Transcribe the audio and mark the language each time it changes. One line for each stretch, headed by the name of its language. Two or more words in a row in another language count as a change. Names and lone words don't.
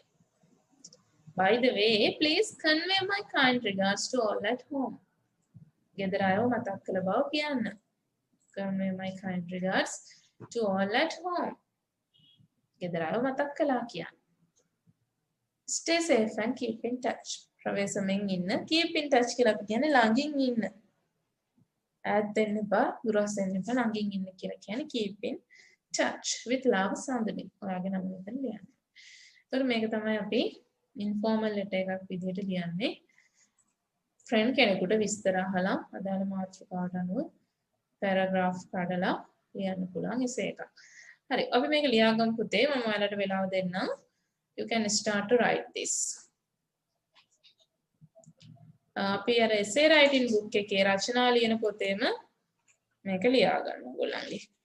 English: By the way, please convey my kind regards to all at home.
Sinhala: ගෙදර අයව මතක් කළ බව කියන්න.
English: Convey my kind regards to all at home.
Sinhala: ගෙදර අයව මතක් කළා කියන්න.
English: Stay safe and keep in touch.
Sinhala: ප්‍රවේශමෙන් ඉන්න.
English: Keep in touch
Sinhala: කියලා අපි කියන්නේ ළඟින් ඉන්න. ඈත් වෙන්න එපා, දුරස් වෙන්න එපා, ළඟින් ඉන්න කියලා කියන්නේ
English: keep in touch with love
Sinhala: සඳහන්. ඔයාගේ නම මෙතන ලියන්න. එතකොට මේක තමයි අපි
English: informal letter
Sinhala: එකක් විදිහට ලියන්නේ. friend කෙනෙකුට විස්තර අහලා අදාළ මාතෘකාවට අනුව paragraph කඩලා ලියන්න පුළුවන් එසේ එකක්. හරි. අපි මේක ලියාගමු පුතේ. මම ඔයාලට වෙලාව දෙන්නම්.
English: You can start to write this.
Sinhala: අපි අර
English: essay writing book
Sinhala: එකේ රචනා ලියන පොතේම මේක ලියා ගන්න ඕගොල්ලන්ගේ.